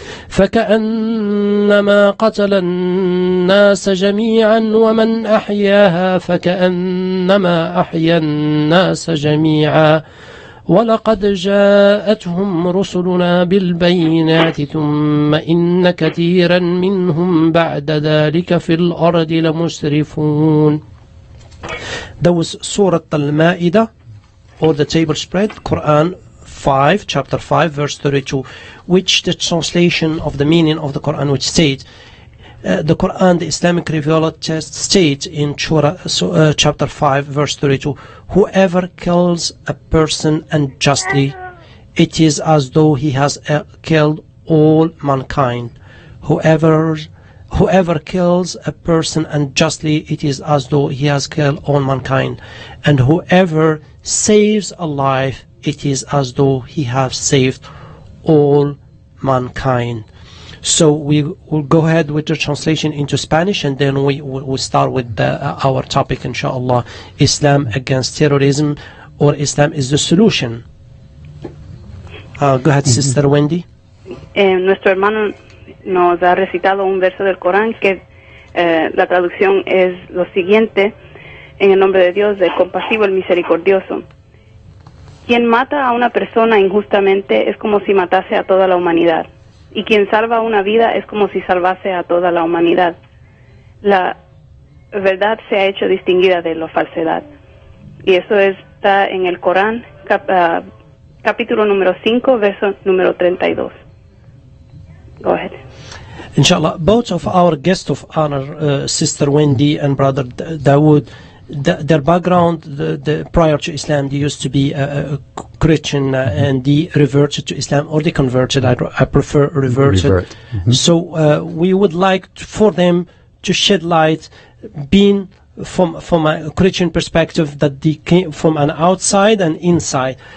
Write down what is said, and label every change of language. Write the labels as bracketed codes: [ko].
[ar] فكأنما قتل الناس جميعا ومن أحياها فكأنما أحيا الناس جميعا ولقد جاءتهم رسلنا بالبينات ثم إن كثيرا منهم بعد ذلك في الأرض لمسرفون. [en] That was Surah Al-Ma'idah, or the table spread, Quran 5, chapter 5, verse 32, which the translation of the meaning of the Quran, which states, the Quran, the Islamic revealed text, states in chapter 5, verse 32, whoever kills a person unjustly, it is as though he has killed all mankind. Whoever kills a person unjustly, it is as though he has killed all mankind. And whoever saves a life, it is as though he has saved all mankind. So we will go ahead with the translation into Spanish, and then we will start with our topic, inshallah, Islam against terrorism, or Islam is the solution. Go ahead, Sister Wendy. [es] Nuestro hermano nos ha recitado un verso del Corán que la traducción es lo siguiente: en el nombre de Dios, el compasivo, el misericordioso. Quien mata a una persona injustamente es como si matase a toda la humanidad, y quien salva una vida es como si salvase a toda la humanidad. La verdad se ha hecho distinguida de la falsedad, y eso está en el Corán, capítulo número 5, verso número 32. [en] Go ahead. Inshallah, both of our guests of honor, Sister Wendy and Brother Dawood, their background, prior to Islam, they used to be a Christian, and they reverted to Islam, or they converted. I prefer reverted. So we would like for them to shed light, being from a Christian perspective, that they came from an outside and inside.